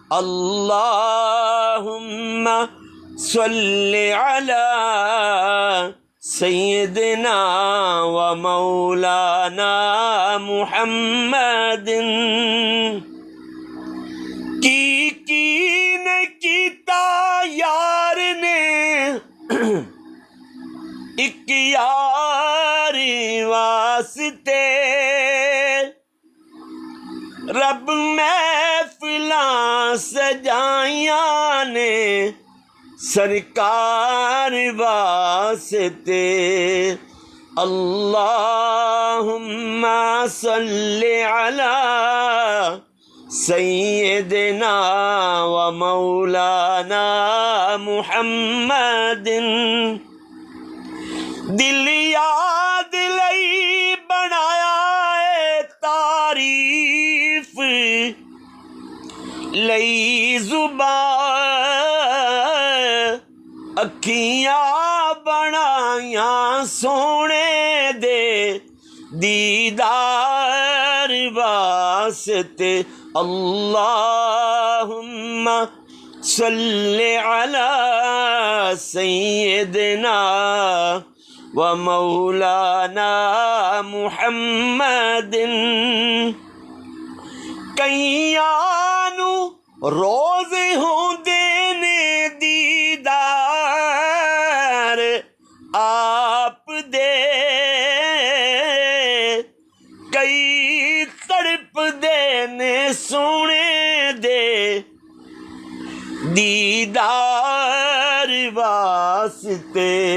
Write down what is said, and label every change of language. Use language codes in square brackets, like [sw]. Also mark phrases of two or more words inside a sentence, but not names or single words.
[ar] اللہم صلی علی سیدنا و مولانا محمد. [pa] نے کیتا یار نے ایک یاری واسطے رب محفلاں سجائیاں نے سرکار واسطے. [ar] اللہم صلی علی سیدنا و مولانا محمد. [pa] دل یاد لئی بنایا ہے تعریف لئی زبان اکھیاں بنائیاں سونے دے دیدار واسطے. [ar] اللہم صلی علی سیدنا و مولانا محمد. [pa] کئیانو روز ہوندے نے دیدار آپ دے کئی تڑپ دینے سونے دے دیدار واسطے.